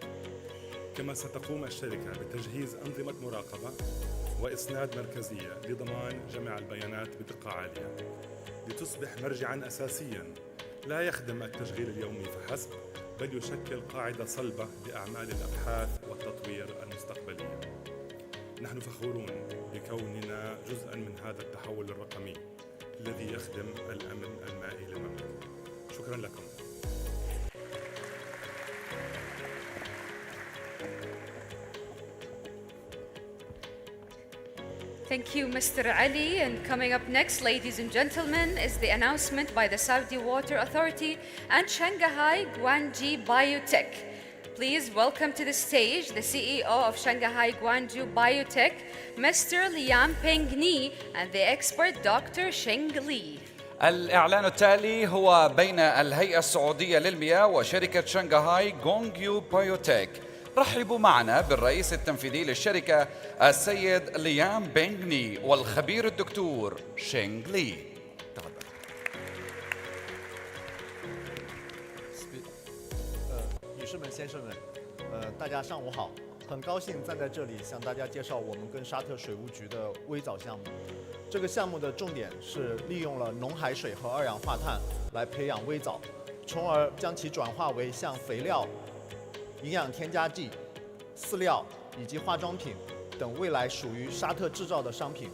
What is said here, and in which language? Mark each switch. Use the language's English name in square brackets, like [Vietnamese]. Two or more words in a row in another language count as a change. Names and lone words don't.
[Arabic] كما ستقوم الشركة بتجهيز أنظمة مراقبة وإسناد مركزية لضمان جمع البيانات بدقة عالية، لتصبح مرجعاً أساسياً لا يخدم التشغيل اليومي فحسب، بل يشكل قاعدة صلبة لأعمال الأبحاث والتطوير المستقبلية. نحن فخورون بكوننا جزءاً من هذا التحول الرقمي الذي يخدم الأمن المائي للمملكة. شكراً لكم. [English] Thank you, Mr. Ali. And coming up next, ladies and gentlemen, is the announcement by the Saudi Water Authority and Shanghai Guangzhou Biotech. Please welcome to the stage the CEO of Shanghai Guangzhou Biotech, Mr. Liang Pengni, and the expert Dr. Sheng Li. [Arabic] الإعلان التالي هو بين الهيئة السعودية للمياه وشركة شنغهاي غونغيو بايوتيك. رحبوا معنا بالرئيس التنفيذي للشركة السيد ليام بينغني والخبير الدكتور شينغ لي. تفضل. [Chinese] 女士们、先生们，大家上午好！很高兴站在这里向大家介绍我们跟沙特水务局的微藻项目。这个项目的重点是利用了浓海水和二氧化碳来培养微藻，从而将其转化为像肥料、营养添加剂、饲料以及化妆品等未来属于沙特制造的商品。